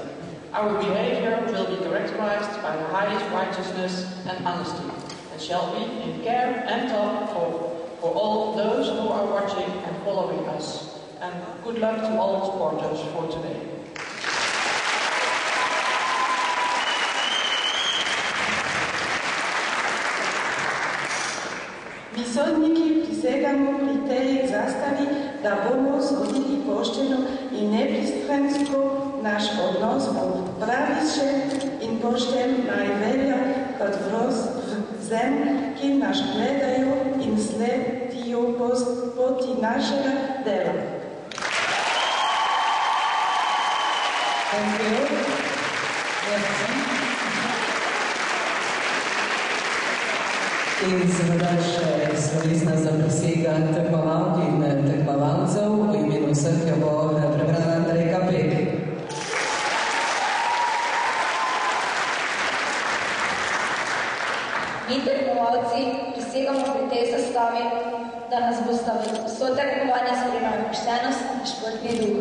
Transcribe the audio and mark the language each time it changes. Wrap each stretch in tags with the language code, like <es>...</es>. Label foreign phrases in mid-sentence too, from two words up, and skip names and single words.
<en>Our behavior will be characterized by the highest righteousness and honesty. It shall be in care and thought for all those who are watching and following us. And good luck to all supporters for today.</en> <sl>Mi sodniki prisegamo pri tej zastavi, da bomo sodili pošteno in nepristransko, naš odnos bo pravičen in pošten najvelja kot vzem, ki naš gledajo in sledijo poti našega dela.</sl> <en>Thank you.</en> <sl>In seveda še slovesna zaprisega tekmovalk in tekmovalcev, v imenu vseh jo bo prebrala Andrejka Pek. Mi tekmovalci prisegamo pri tej zastavi, da nas bosta vso tekmovanje spremljala poštenost in športni duh.</sl>